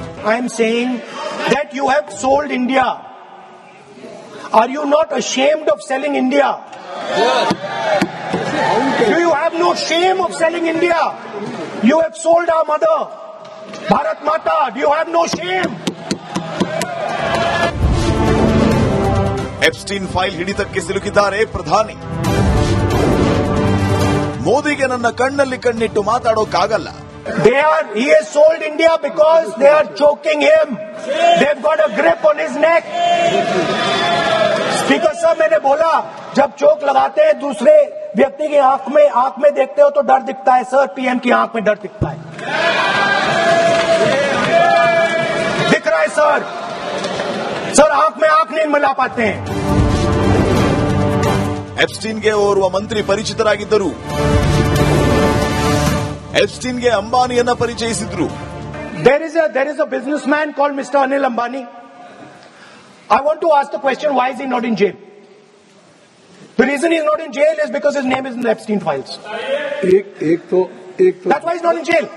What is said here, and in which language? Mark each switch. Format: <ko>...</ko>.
<en>I am saying that you have sold India. Are you not ashamed of selling India? Do you have no shame of selling India? You have sold our mother, Bharat Mata. Do you have no shame?</en> <kn>Epstein file ಹಿಡಿತಕ್ಕೆ ಸಿಲುಕಿದ್ದಾರೆ ಪ್ರಧಾನಿ. ಮೋದಿಗೆ ನನ್ನ ಕಣ್ಣಲ್ಲಿ ಕಣ್ಣಿಟ್ಟು ಮಾತಾಡೋಕ್ಕಾಗಲ್ಲ.</kn> <en>He has sold India because they are choking him. They've got a grip on his neck.</en> <hi>Speaker साहब, मैंने बोला जब चोक लगाते हैं दूसरे व्यक्ति की आंख में देखते हो तो डर दिखता है. सर, पीएम की आंख में डर दिखता है. दिख रहा है सर आंख में आंख नहीं मिला पाते हैं.</hi> <kn>ಎಪ್ಸ್ಟೀನ್ಗೆ ಓರ್ವ ಮಂತ್ರಿ ಪರಿಚಿತರಾಗಿದ್ದರು. ಎಪ್ಸ್ಟೀನ್ಗೆ ಅಂಬಾನಿಯನ್ನ ಪರಿಚಯಿಸಿದ್ರು.</kn> <en>There is a businessman called Mr. Anil Ambani. I want to ask the question, why is he not in jail? The reason he's not in jail is because his name is in the Epstein files.</en> <hi>एक तो</hi> <en>That's why he's not in jail.</en>